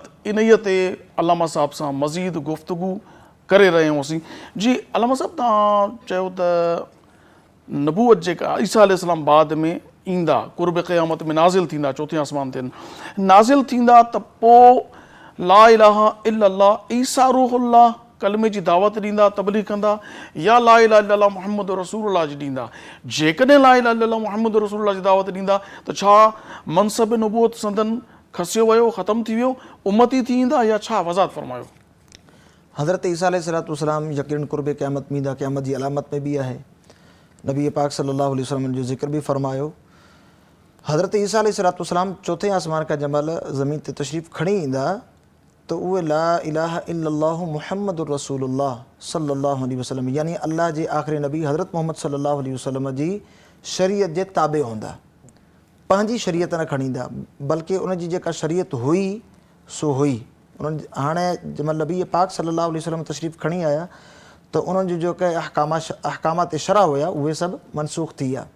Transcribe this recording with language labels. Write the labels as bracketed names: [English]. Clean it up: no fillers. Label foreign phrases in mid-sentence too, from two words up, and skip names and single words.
[Sindhi] इन्हीअ ते अलामा साहब सां मज़ीद गुफ़्तगू करे रहिया आहियूं। जी अलामा साहब, तव्हां चयो त नबूअत जेका ईसा अलैहिस्सलाम बाद में ईंदा, क़ुर्ब क़यामत में नाज़िल थींदा, चौथे आसमान ते नाज़िल थींदा, त पोइ [Arabic] لا إله إلا الله عيسى روح الله [Sindhi] कलमे जी दावत ॾींदा, तबलीग कंदा, या [Arabic] لا إله إلا الله محمد رسول الله [Sindhi] जी ॾींदा? जेकॾहिं [Arabic] لا إله إلا الله محمد رسول الله [Sindhi] जी दावत ॾींदा त छा मनसब नबूअत संदन खसियो वियो, ख़तमु थी वियो, उम्मती थी ईंदा, या छा वज़ाहत फ़रमायो? हज़रत ईसा अलैहिस्सलाम यकीन क़ुर्ब क़यामत में ईंदा, क़यामत जी अलामत में बि आहे। नबी पाक [Arabic] صلى الله عليه وسلم [Sindhi] जो ज़िक्र बि फ़रमायो। हज़रत ईसा अलैहिस्सलाम चौथे आसमान खां जंहिं महिल ज़मीन ते तशरीफ़ खणी ईंदा त उहे [Arabic] لا إله إلا الله محمد رسول الله صلى الله عليه وسلم, [Sindhi] यानी अल्लाह जे आख़िरी नबी हज़रत मोहम्मद [Arabic] صلى الله عليه وسلم [Sindhi] जी शरीयत जे ताबे हूंदा, पंहिंजी शरीयत न खणी ईंदा, बल्कि उनजी जेका शरीयत हुई सो हुई। उन्हनि हाणे जंहिं महिल नबी पाक [Arabic] صلى الله عليه وسلم [Sindhi] तशरीफ़ खणी आया त उन्हनि जो जेके अहकामात शरा हुया उहे सभु मनसूख़ थी विया।